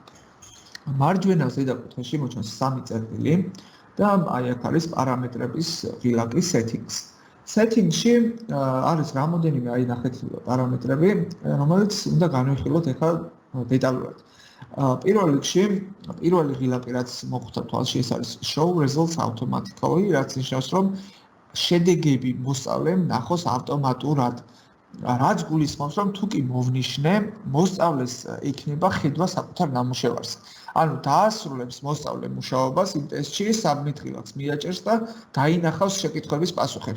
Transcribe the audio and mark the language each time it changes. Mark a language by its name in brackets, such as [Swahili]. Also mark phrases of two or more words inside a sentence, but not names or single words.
[Georgian] მარჯვენა ზედაკუთხეში მოჩანს 3 წერტილი და აი აქ არის პარამეტრების ღილაკი settings. Settings-ში არის რამოდენიმე აი ნახეთ პარამეტრები, რომელიც უნდა განვიხილოთ ახლა დეტალურად. პირველ რიგში, პირველი ღილაკი რაც მოხვდა თვალში, ეს არის [English] show results automatically, [Georgian] რაც ნიშნავს რომ შედეგები მოსწავლემ ნახოს ავტომატურად. რაც გულისხმობს რომ თუ კი მოვნიშნე, მოსწავლეს იქნება ხედვა საკუთარ ნამუშევარს. ანუ დაასრულებს მოსწავლე მუშაობას იმ ტესტში, submit ღილაკს მიაჭერს და დაინახავს შეკითხვების პასუხებს.